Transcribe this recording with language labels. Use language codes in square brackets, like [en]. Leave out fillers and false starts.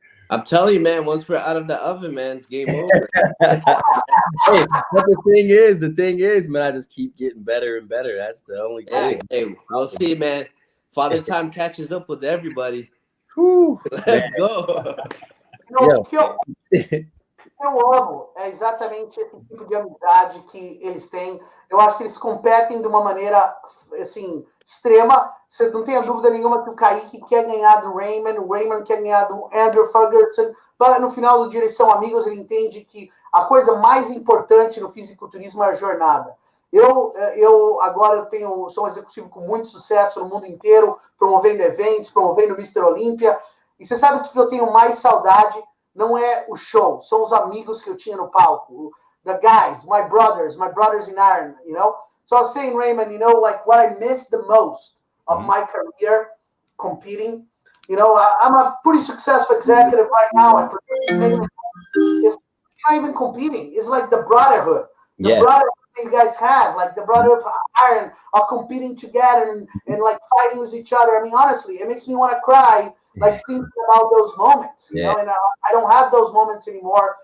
[en] I'm telling you, man, once we're out of the oven, man, it's game over. Hey, but the thing is, man, I just keep getting better and better. That's the only thing. Hey, we'll see, man. Father Time catches up with everybody. Let's go. [pt] O que eu amo é exatamente esse tipo de amizade que eles têm. Eu acho que eles competem de uma maneira, assim, extrema. Você não tenha dúvida nenhuma que o Caike quer ganhar do Raymond, o Raymond quer ganhar do Andrew Ferguson, mas no final do dia eles são amigos, ele entende que a coisa mais importante no fisiculturismo é a jornada. Eu agora sou um executivo com muito sucesso no mundo inteiro, promovendo eventos, promovendo Mr. Olímpia, e você sabe o que eu tenho mais saudade? Não é o show, são os amigos que eu tinha no palco, [en] the guys, my brothers in iron, you know? So I was saying, Raymond, you know, like what I miss the most of my career competing, you know, I'm a pretty successful executive right now. It's not even competing. It's like the brotherhood. The brotherhood you guys have, like the brotherhood of iron, are competing together and like fighting with each other. I mean, honestly, it makes me want to cry, like thinking about those moments, you know, and I don't have those moments anymore.